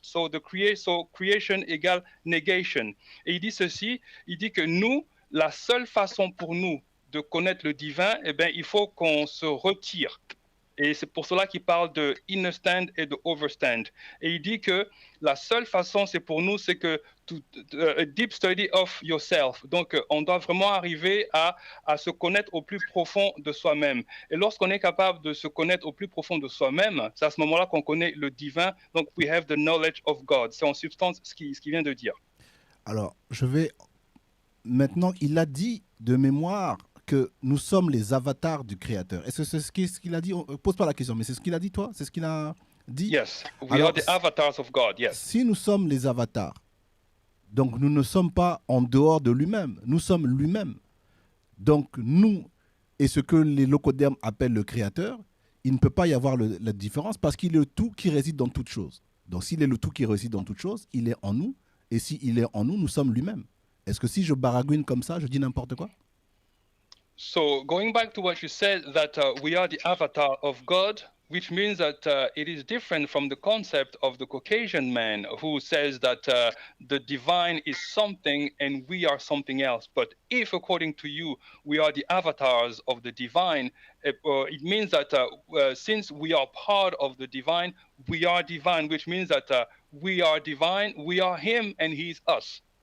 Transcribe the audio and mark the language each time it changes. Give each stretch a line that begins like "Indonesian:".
French: So creation égale negation. Et il dit ceci, il dit que nous, la seule façon pour nous de connaître le divin, eh bien, il faut qu'on se retire. Et c'est pour cela qu'il parle de understand et de overstand. Et il dit que la seule façon, c'est pour nous, c'est que
English: a deep study of yourself.
French: Donc, on doit vraiment arriver à se connaître au plus profond de soi-même. Et lorsqu'on est capable de se connaître au plus profond de soi-même, c'est à ce moment-là qu'on connaît le divin.
English: Donc, we have the knowledge of God.
French: C'est en substance ce qu'il vient de dire. Alors, je vais maintenant, il a dit de mémoire que nous sommes les avatars du Créateur. Est-ce que c'est ce qu'il a dit? Pose pas la question, mais c'est ce qu'il a dit, toi? C'est ce qu'il a dit?
English: Yes, we
French: Alors,
English: are the avatars of God, yes.
French: si nous sommes les avatars, donc nous ne sommes pas en dehors de lui-même, nous sommes lui-même. Donc nous, et ce que les locodermes appellent le Créateur, il ne peut pas y avoir la différence parce qu'il est le tout qui réside dans toute chose. Donc s'il est le tout qui réside dans toute chose, il est en nous, et s'il est en nous, nous sommes lui-même. Est-ce que si je baragouine comme ça, je dis n'importe quoi?
English: So going back to what you said, that we are the avatar of God, which means that it is different from the concept of the Caucasian man who says that the divine is something and we are something else. But if, according to you, we are the avatars of the divine, it means that since we are part of the divine, we are divine, which means that we are divine, we are him, and he's us.